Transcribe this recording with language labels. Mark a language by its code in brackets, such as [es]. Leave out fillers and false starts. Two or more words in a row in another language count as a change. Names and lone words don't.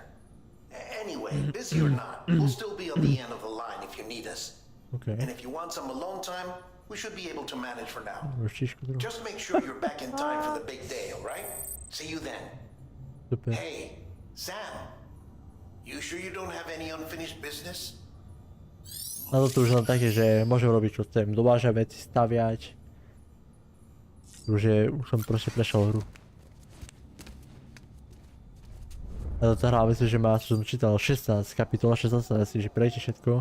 [en] Anyway, busy or not, we'll still be on the end of the line if you need us. Okay. And if you want some alone time, we should be able to manage for now. Just make sure you're back in time for the big day, alright? See you then. Super. Hey, Sam. You sure you don't have any unfinished business? [sk] Na to už len také, že môžem robiť čo chcem. Dovážať veci, staviať. Už som proste prešiel hru. A táto hra, myslím, že má, čo som čítal, 16 kapitol, 16, asi, že prejte všetko.